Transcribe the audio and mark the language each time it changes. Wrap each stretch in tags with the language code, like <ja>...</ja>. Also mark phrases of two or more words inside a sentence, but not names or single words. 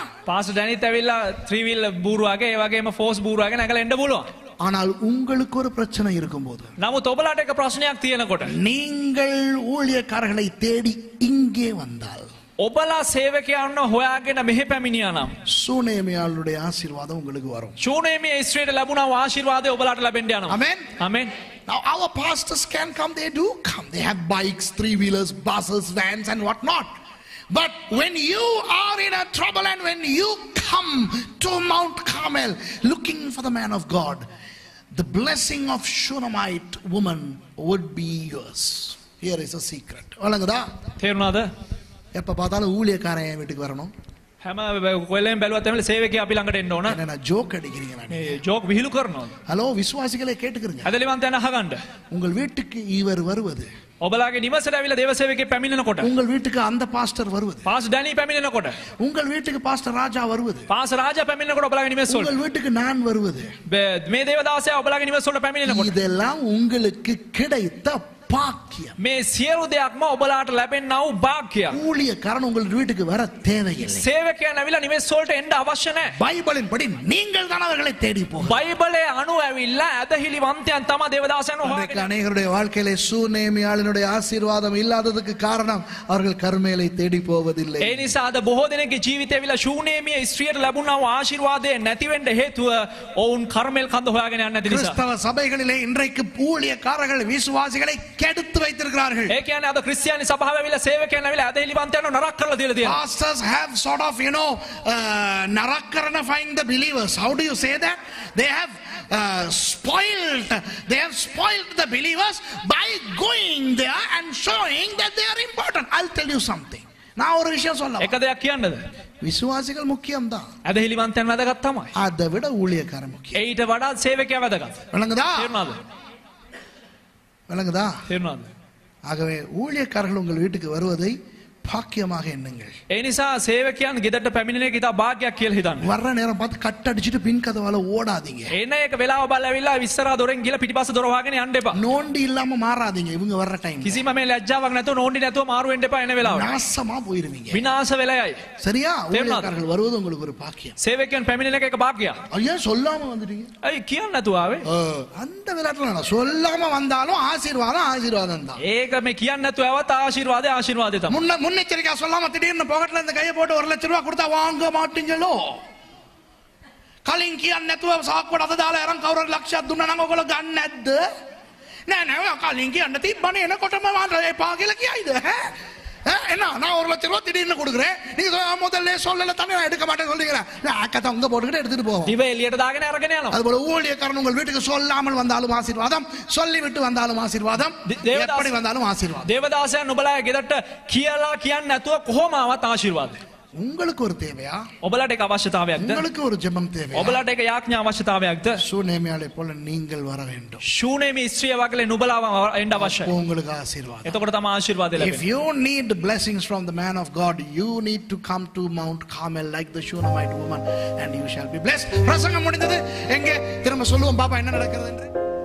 <si>පාස්ටර් ඩැනිත් ඇවිල්ලා 3 wheel බූරුවාගේ ඒ වගේම ෆෝස් බූරුවාගේ නැගලා එන්න පුළුවන්.</si> <ta>ஆனால் உங்களுக்கு ஒரு பிரச்சனை இருக்கும்போது,</ta> <si>නමුත් ඔබලාට එක ප්‍රශ්නයක් තියෙනකොට</si> <ta>நீங்கள் ஊழியக்காரர்களை தேடி இங்கே வந்தால்</ta> <si>ඔබලා සේවකයන්ව හොයාගෙන මෙහෙ පැමිණියා නම්</si> <ta>சூனேமியாளுடைய ஆசீர்வாதம் உங்களுக்கு வரும்.</ta> <si>ශූනේමේ ඉස්රේලට ලැබුණා වූ ආශිර්වාදය ඔබලාට ලැබෙන්න යනවා.</si> <en>Amen.</en> <si>ආමෙන්.</si> <en>Now our pastors can come, they do come. They have bikes, 3-wheelers, buses, vans and what not. But when you are in a trouble and when you come to Mount Carmel looking for the man of God, the blessing of Shunammite woman would be yours. Here is a secret.</en> <ta>வழங்குதா?</ta> <si>තේරුණාද?</si> <ta>எப்ப பார்த்தாலும் ஊழியக்காரன் என் வீட்டுக்கு வரணும்.</ta> <si>හැම කොල්ලෙන් බැලුවත් එමෙල සේවකයා අපි ළඟට එන්න ඕන.</si> <ta>என்ன ஜோக் அடிக்கிறீங்க நான்.</ta> <si>මේ ජෝක් විහිළු කරනවා.</si> <ta>ஹலோ விசுவாசிகளே கேட்டுக்கிறீங்க.</ta> <si>ඇදලිවන්තයන් අහගන්න.</si> <ta>உங்கள் வீட்டுக்கு இவர் வருவது,</ta> <si>ඔබලාගේ නිවසට ඇවිල්ලා දේවසේවකයෙක් පැමිණෙනකොට</si> <ta>உங்கள் வீட்டுக்கு அந்த பாஸ்டர் வருவது,</ta> <si>පාස් ඩැනි පැමිණෙනකොට</si> <ta>உங்கள் வீட்டுக்கு பாஸ்டர் ராஜா வருவது,</ta> <si>පාස් රාජා පැමිණෙනකොට ඔබලාගේ නිවස වලට</si> <ta>உங்கள் வீட்டுக்கு நான் வருவது,</ta> <si>මේ දේවදාසයා ඔබලාගේ නිවස වලට පැමිණෙනකොට</si> <ta>இதெல்லாம் உங்களுக்கு கிடைத்த பாக்கியம்.</ta> <si>මේ සියලු දෙයක්ම ඔබලාට ලැබෙන්නා වූ භාග්‍යයක්.</si> <ta>ஊழியக்காரன் உங்கள் வீட்டுக்கு வர தேவையில்லை.</ta> <si>සේවකයන් ඇවිල්ලා නිවෙස් වලට එන්න අවශ්‍ය නැහැ.</si> <ta>பைபிளின் படி நீங்கள் தான் அவர்களை தேடி போக.</ta> <si>බයිබලයේ අනුව ඇවිල්ලා ඇදහිලිවන්තයන් තමයි දේවදාසයන්</si> <ta>இன்றைக்கு</ta> <si>හොයාගෙන.</si> <ta>அநேகருடைய வாழ்க்கையிலே சூனேமியாளினுடைய ஆசீர்வாதம் இல்லாததுக்கு காரணம் அவர்கள் கர்மேலை தேடி போவதில்லை.</ta> <si>ඒ නිසා අද බොහෝ දෙනෙක්ගේ ජීවිතය ඇවිල්ලා ශූනේමිය ස්ත්‍රියට ලැබුණා වූ ආශිර්වාදය නැති වෙන්න හේතුව ඔවුන් කර්මෙල් කඳ හොයාගෙන යන්නේ නැති නිසා.</si> <ta>கிறிஸ்தவ சபைகளிலே இன்றைக்கு ஊழியக்காரர்கள் விசுவாசிகளை கெடுத்து வைத்திருக்கிறார்கள்.</ta> <si>ඒ කියන්නේ අද ක්‍රිස්තියානි සභාව ඇවිල්ලා සේවකයන් ඇවිල්ලා ඇදහිලිවන්තයන්ව නරක කරලා දීලා තියෙනවා.</si> <en>Pastors have sort of, narakarnifying the believers. How do you say that? They have spoiled the believers by going there and showing that they are important. I'll tell you something.</en> <ta>நான் ஒரு விஷயம் சொல்ல.</ta> <si>එක දෙයක් කියන්නද?</si> <ta>விசுவாசிகள் முக்கியம் தான்.</ta> <si>ඇදහිලිවන්තයන් වැදගත් තමයි.</si> <ta>அதை விட ஊழியக்காரன் முக்கியம்.</ta> <si>ඊට වඩා සේවකයා වැදගත්.</si> <ta>விளங்குதா?</ta> <si>තේරුණාද?</si> <ta>விளங்குதா?</ta> <si>තේරුණාද?</si> <ta>ஆகவே ஊழியக்காரர்கள் உங்கள் வீட்டுக்கு வருவதை பாக்கியமாக எண்ணுங்கள்.</ta> <si>ඒ නිසා සේවකයන් ගෙදරට පැමිණෙන එක ඉතා භාග්‍යයක් කියලා හිතන්න.</si> <ta>வர்ற நேரம் பார்த்து கட் அடிச்சிட்டு பின் கதவால ஓடாதீங்க.</ta> <si>එන එක වෙලාව බලලා ඇවිල්ලා ඉස්සරහා දොරෙන් ගිහලා පිටිපස්ස දොර වහගෙන යන්න එපා.</si> <ta>நோண்டி இல்லாம மாறாதீங்க இவங்க வர்ற டைம்.</ta> <si>කිසිම මේ ලැජ්ජාවක් නැතුව නෝන්ඩි නැතුව මාරු වෙන්න එපා එන වෙලාවට.</si> <ta>நாசமா போயிருவீங்க.</ta> <si>විනාශ වෙලා යයි.</si> <ta>சரியா? ஊழியக்காரர்கள் வருவது உங்களுக்கு ஒரு பாக்கியம்.</ta> <si>සේවකයන් පැමිණෙන එක භාග්‍යයක්.</si> <ta>ஐயா சொல்லாம வந்துட்டீங்க.</ta> <si>ඇයි කියන්න නැතුව ආවේ?</si> <ta>அந்த விளையாட்டுல நான் சொல்லாம வந்தாலும் ஆசீர்வாதம் தான்.</ta> <si>ඒක මේ කියන්න නැතුව આવත් ආශිර්වාදේ තමයි.</si> <ta>முன்னெச்சரிக்கை சொல்லாம திடீர்னு பாக்கெட்ல இந்த கையை போட்டு 1 லட்சம் ரூபாய் கொடுத்தா வாங்க மாட்டீங்களோ?</ta> <si>කලින් කියන්න නැතුව සාක්කුවට අත දාලා අරන් කවුරුහරි ලක්ෂයක් දුන්නා නම් ඔයගොල්ලෝ ගන්න නැද්ද? නෑ කලින් කියන්න තිබ්බනේ එනකොටම මම එපා කියලා කියයිද?</si> <ta>என்ன நான் 1 லட்சம் ரூபாய் திடீர்னு கொடுக்குறேன், நீங்க முதல்ல சொல்லல தானே நான் எடுக்க மாட்டேன்னு சொல்றீங்களா? அக்கத்தை உங்க போட்டுக்கிட்டு எடுத்துட்டு போவோம்.</ta> <si>දිව එළියට දාගෙන අරගෙන යනවා.</si> <ta>அதுபோல ஊழியக்காரன் உங்கள் வீட்டுக்கு சொல்லாமல் வந்தாலும் ஆசீர்வாதம், சொல்லிவிட்டு வந்தாலும் ஆசீர்வாதம், எப்படி வந்தாலும் ஆசீர்வாதம்.</ta> <si>දේවදාසයන් නුඹලා ගෙදරට කියලා කියන්නේ නැතුව කොහොම ආවත් ආශිර්වාදයි.</si> <ta>உங்களுக்கு ஒரு தேவையா?</ta> <si>ඔබලට ඒක අවශ්‍යතාවයක්ද?</si> <ta>உங்களுக்கு ஒரு ஜெபம் தேவையா?</ta> <si>ඔබලට ඒක යාඥා අවශ්‍යතාවයක්ද?</si> <ta>சூனேமியாளை போல நீங்கள் வர வேண்டும்.</ta> <si>ශූනේමි ස්ත්‍රිය වගේ නුඹලා එන්න අවශ්‍යයි.</si> <ta>உங்களுக்கு ஆசீர்வாதம்.</ta> <si>එතකොට තමයි ආශිර්වාදය</si> <en>If</en> <si>ලැබෙන්නේ.</si> <en>you need blessings from the man of God, you need to come to Mount Carmel like the Shunammite woman and you shall be blessed.</en> <ta>பிரசங்கம் முடிந்தது. எங்கே திரும்ப சொல்லுவோம் பாப்பா என்ன நடக்கிறது என்று.</ta>